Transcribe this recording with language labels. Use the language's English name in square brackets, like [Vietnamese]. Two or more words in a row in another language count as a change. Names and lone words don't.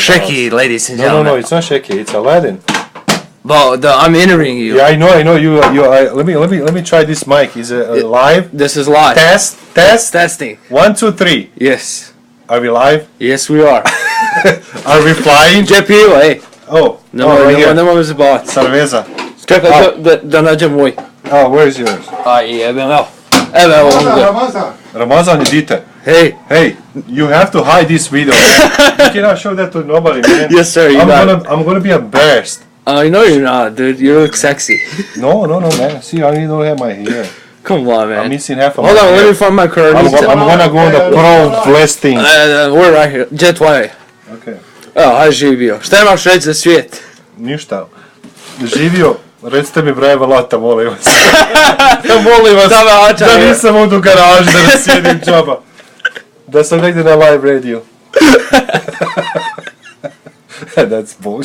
[English] Shaky, ladies and gentlemen. No, it's not Shaky. It's Aladdin. But I'm interviewing you. Yeah, I know. Let me try this mic. Is it live? This is live. Test. Testing. 1, 2, 3. Yes. Are we live? Yes, we are. Are we flying? Джепио, ej. Oh, [Bosnian] Nemoj se bavati. Cerveza. Čekaj, da nađem moj. [English] Oh, where's yours? [Bosnian] Aj, jebem, evo. Evo ovdje. Ramazan, idite. [English] Hey, you have to hide this video, man. You cannot show that to nobody, man. Yes, sir, you got it. I'm gonna be embarrassed. I know you're not, dude. You look sexy. No, man. See, I don't have my hair. Come on, man. I'm missing half of my Hold on, hair. let me find my card. I'm gonna go on the pro wrestling. We're right here. Jet way. Okay. [Bosnian] Evo, hajde živio. Šta imaš reći za svijet? Ništa. Živio, recite mi brojeva lata, molim vas. Molim vas, da nisam ovdje u garaži, da ne sjedim džaba. Da sam negdje na [English] live radio. That's bullshit.